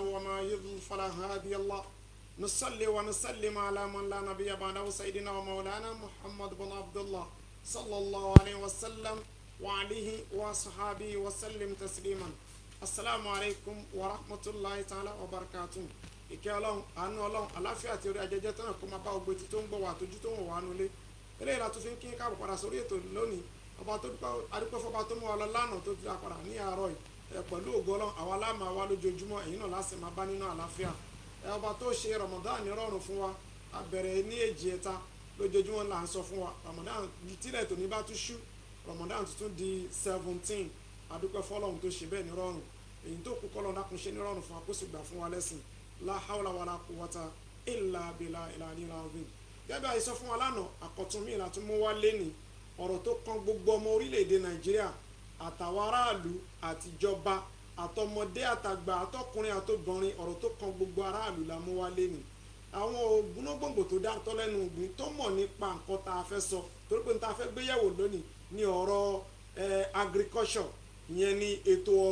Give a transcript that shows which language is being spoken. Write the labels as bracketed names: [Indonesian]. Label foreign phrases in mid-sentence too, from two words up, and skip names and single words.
[Arabic] وما يضلل فلا هادي له نصلي ونسلم على من لا نبي بعده سيدنا ومولانا محمد بن عبد الله صلى الله عليه وسلم وعليه وصحابه وسلم تسليما السلام عليكم ورحمة الله تعالى وبركاته [Yoruba] ìkẹ́ ọlọ́run àánú ọlọ́run àláfíà àti orí ajẹjẹ tán kó máa bá gbogbo etí tó ń gbọ́ wà tójú tó ń wà nulé eléyìí la tún fi ń kí káàbọ̀ padà sórí ètò lónìí ọba tó adúpẹ́ fọba tó mú wa lọ lánàá tó fi padà ní àárọ̀ yìí pẹ̀lú ògo ọlọ́run àwa láàmà wa lójoojúmọ́ ẹ̀yin náà láti máa bá nínú àláfíà ọba tó ṣe Ramadan ní rọrùn fún wa abẹ̀rẹ̀ ní èjì ẹ̀ta lójoojúmọ́ là ń sọ fún wa Ramadan tílẹ̀ tó ní bá tún ṣú Ramadan tuntun di 17 adúpẹ́ fọlọ́run tó ṣe bẹ́ẹ̀ ní rọrùn èyí tó kú kọ́lọ́ dákun ní rọrùn fún wa kó sì gbà fún wa lẹ́sìn [Arabic] لا حول ولا قوة إلا بالله العلي العظيم [Yoruba] gẹ́gẹ́ àìsọ fún wa lánàá àkọ́tún mi láti mú wá lẹ́ni ọ̀rọ̀ tó kan gbogbo ọmọ orílẹ̀-èdè Nàìjíríà àtàwọn aráàlú àtijọba àtọmọdé àtàgbà àtọkùnrin àtobìnrin ọ̀rọ̀ tó kan gbogbo aráàlú la mú wá lẹ́ni àwọn ògbónógbòǹgbò tó dátọ́ lẹ́nu ògbìn tó mọ̀ nípa nǹkan tá a fẹ́ sọ torí pé tá a fẹ́ gbéyẹ̀wò lónìí ní ọ̀rọ̀ agriculture ìyẹn ní ètò